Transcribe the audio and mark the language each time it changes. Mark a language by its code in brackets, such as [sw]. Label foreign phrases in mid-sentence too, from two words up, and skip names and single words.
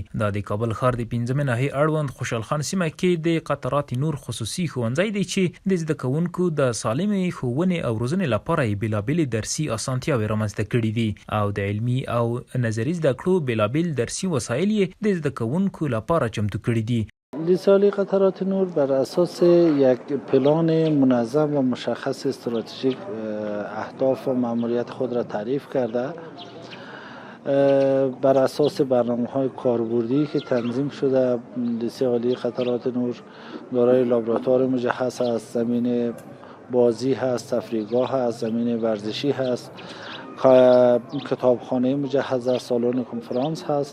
[ps] دا د کابل ښار د 5مې ناحیې اړوند خوشحال خان سیمه کې د قطرات نور خصوصي ښوونځی دی چې د زده کوونکو د سالمې ښوونې او روزنې لپاره یې بېلابېلې درسي اسانتیاوې رامنځته کړي دي او د علمي او نظري زده کړو بېلابېل درسي وسایل یې د زده کوونکو لپاره چمتو کړي دي. [fa] لیسانس قطرات نور بر اساس یک پلان منظم و مشخص استراتژیک اهداف و مأموریت خود را تعریف کرده، بر اساس برنامه‌های کاربردی که تنظیم شده. لیسانس قطرات نور دارای لابراتوار مجهز است، زمین بازی هست، تفریحگاه هست، زمین ورزشی هست، کتابخانه مجهز است، سالن کنفرانس هست.